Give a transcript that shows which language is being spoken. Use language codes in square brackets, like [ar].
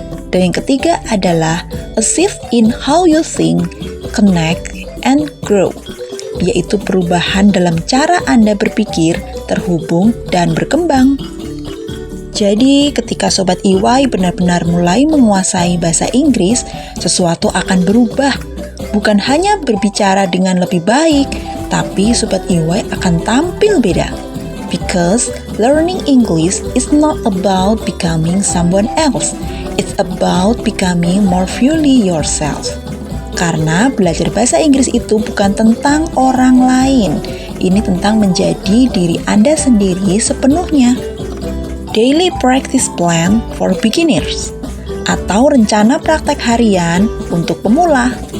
[id] Dan yang ketiga adalah [en] a shift in how you think, connect, and grow, [id] yaitu perubahan dalam cara Anda berpikir, terhubung, dan berkembang. Jadi, ketika Sobat EY benar-benar mulai menguasai bahasa Inggris, sesuatu akan berubah. Bukan hanya berbicara dengan lebih baik, tapi Sobat EY akan tampil beda. [en] Because learning English is not about becoming someone else. It's about becoming more fully yourself. [id] Karena belajar bahasa Inggris itu bukan tentang orang lain. Ini tentang menjadi diri Anda sendiri sepenuhnya. [en] Daily Practice Plan for Beginners [id] atau rencana praktek harian untuk pemula.